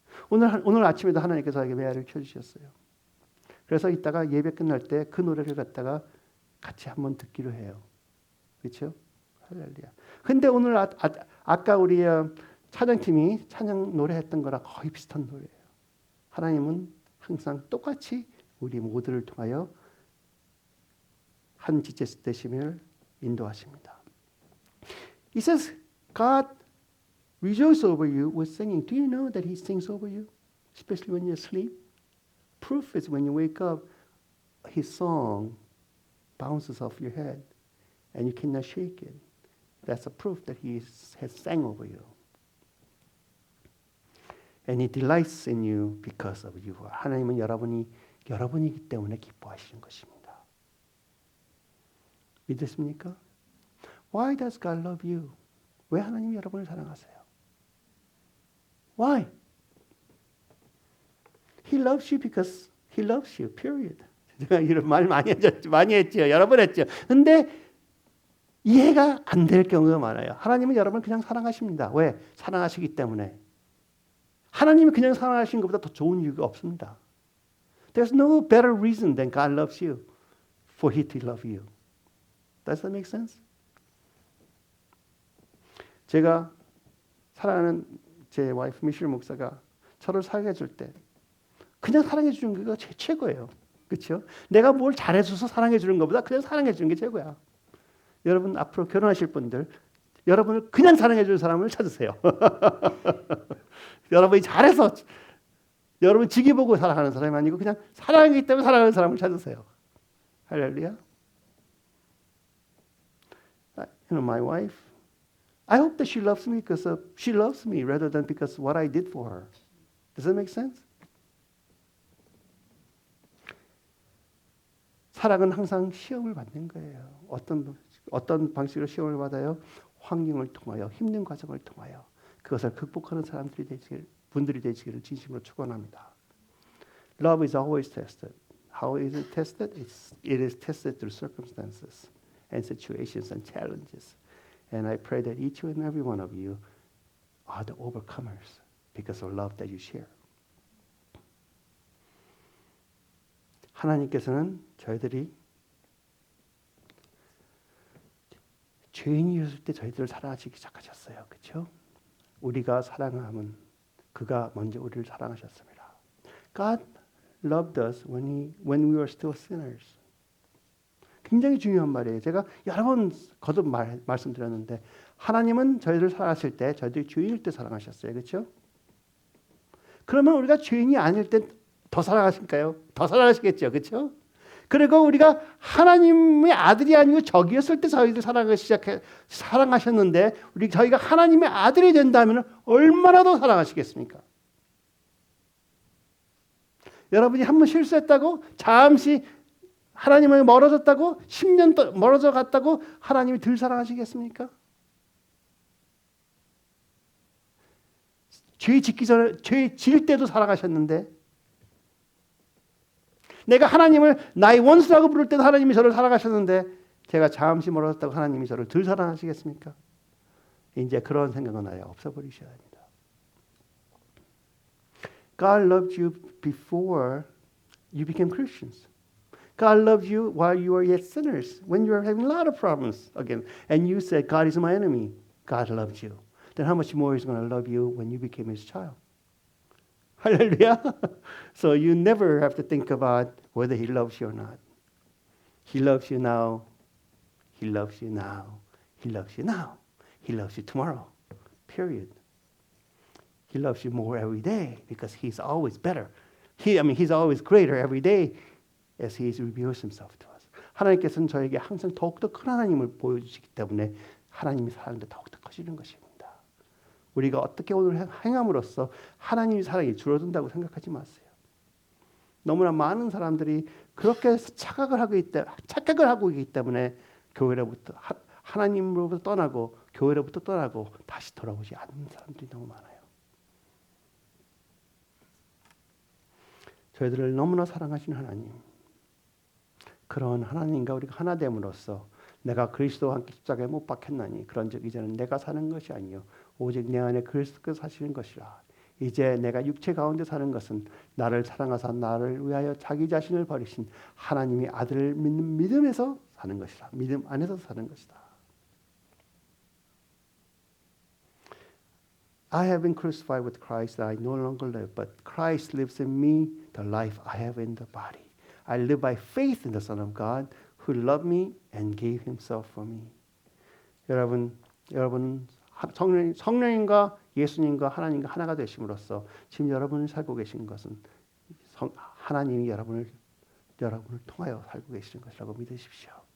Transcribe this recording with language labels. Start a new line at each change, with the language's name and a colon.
Korean: 오늘 아침에도 하나님께서 저에게 메아리를 켜주셨어요. 그래서 이따가 예배 끝날 때 그 노래를 갖다가 같이 한번 듣기로 해요. 그렇죠? 할렐루야. 근데 오늘 아까 우리 찬양팀이 찬양 노래했던 거랑 거의 비슷한 노래예요. 하나님은 항상 똑같이 우리 모두를 통하여 한 지체 되심을 인도하십니다.
English: It says God rejoices over you with singing. Do you know that He sings over you, especially when you sleep? Proof is when you wake up, His song bounces off your head, and you cannot shake it. That's a proof that He has sang over you. And He delights in you because of you.
Korean: 하나님은 여러분이기 때문에 기뻐하시는 것입니다. 믿으십니까?
English: Why does God love you?
Korean: 왜 하나님이 여러분을 사랑하세요?
English: Why? He loves you because He loves you. Period.
Korean: 제가 이런 말 많이 했죠. 여러 번 했죠. 근데 이해가 안 될 경우가 많아요. 하나님은 여러분을 그냥 사랑하십니다. 왜? 사랑하시기 때문에. 하나님이 그냥 사랑하시는 것보다 더 좋은 이유가 없습니다.
English: There's no better reason than God loves you for He to love you. Does that make sense?
Korean: 제가 사랑하는 제 와이프 미셸 목사가 저를 사랑해 줄 때 그냥 사랑해 주는 게 최고예요. 그렇죠? 내가 뭘 잘해줘서 사랑해 주는 것보다 그냥 사랑해 주는 게 최고야. 여러분 앞으로 결혼하실 분들 여러분을 그냥 사랑해 주는 사람을 찾으세요. 여러분이 잘해서 여러분 직위 보고 사랑하는 사람이 아니고 그냥 사랑하기 때문에 사랑하는 사람을 찾으세요. 할렐루야.
English: My wife, I hope that she loves me because she loves me rather than because what I did for her. Does that make sense?
Korean: 사랑은 항상 시험을 받는 거예요. 어떤 방식으로 시험을 받아요? 환경을 통하여, 힘든 과정을 통하여 그것을 극복하는 분들이 되시기를 진심으로 축원합니다.
English: Love is always tested. How is it tested? It is tested through circumstances and situations and challenges. And I pray that each and every one of you are the overcomers because of love that you share.
Korean: 하나님께서는 저희들이 죄인이었을 때 저희들을 사랑하시기 시작하셨어요. 그렇죠? 우리가 사랑하면 그가 먼저 우리를 사랑하셨습니다.
English: God loved us when we were still sinners.
Korean: 굉장히 중요한 말이에요. 제가 여러 번 거듭 말씀드렸는데 하나님은 저희를 사랑하실 때 저희들이 죄인일 때 사랑하셨어요. 그렇죠? 그러면 우리가 죄인이 아닐 때 더 사랑하실까요? 더 사랑하시겠죠. 그렇죠? 그리고 우리가 하나님의 아들이 아니고 적이었을 때 저희들 사랑하셨는데 저희가 하나님의 아들이 된다면 얼마나 더 사랑하시겠습니까? 여러분이 한 번 실수했다고 잠시 하나님을 멀어졌다고 10년 멀어져 갔다고 하나님이 덜 사랑하시겠습니까? 죄 짓기 전에 죄 지을 때도 사랑하셨는데 내가 하나님을 나의 원수라고 부를 때도 하나님이 저를 사랑하셨는데 제가 잠시 멀어졌다고 하나님이 저를 덜 사랑하시겠습니까? 이제 그런 생각은 아예 없어버리셔야 합니다.
English: God loved you before you became Christians. God loved you while you were yet sinners, when you were having a lot of problems again. And you said, God is my enemy. God loved you. Then how much more is going to love you when you became His child? Hallelujah. So you never have to think about whether He loves you or not. He loves you now. He loves you now. He loves you now. He loves you tomorrow. Period. He loves you more every day because He's always better. He's always greater every day as He reveals Himself to us.
Korean: 하나님께서는 저에게 항상 더욱더 큰 하나님을 보여주시기 때문에 하나님의 사랑도 더욱더 커지는 것입니다. 우리가 어떻게 오늘 행함으로써 하나님의 사랑이 줄어든다고 생각하지 마세요. 너무나 많은 사람들이 그렇게 착각을 하고 있기 때문에 교회로부터 하나님으로부터 떠나고 교회로부터 떠나고 다시 돌아오지 않는 사람들이 너무 많아요. 저희들을 너무나 사랑하시는 하나님, 그런 하나님과 우리가 하나 됨으로써 내가 그리스도와 함께 십자가에 못 박혔나니 그런즉 이제는 내가 사는 것이 아니요 오직 내 안에 그리스도께서 사시는 것이라. 이제 내가 육체 가운데 사는 것은 나를 사랑하사 나를 위하여 자기 자신을 버리신 하나님의 아들을 믿는 믿음에서 사는 것이라. 믿음 안에서 사는 것이다.
English: I have been crucified with Christ. I no longer live, but Christ lives in me. The life I have in the body. I live by faith in the Son of God, who loved me and gave Himself for me.
Korean: 여러분 성령님과 예수님과 하나님과 하나가 되심으로써 지금 여러분이 살고 계신 것은 하나님이 여러분을 통하여 살고 계시는 것이라고 믿으십시오.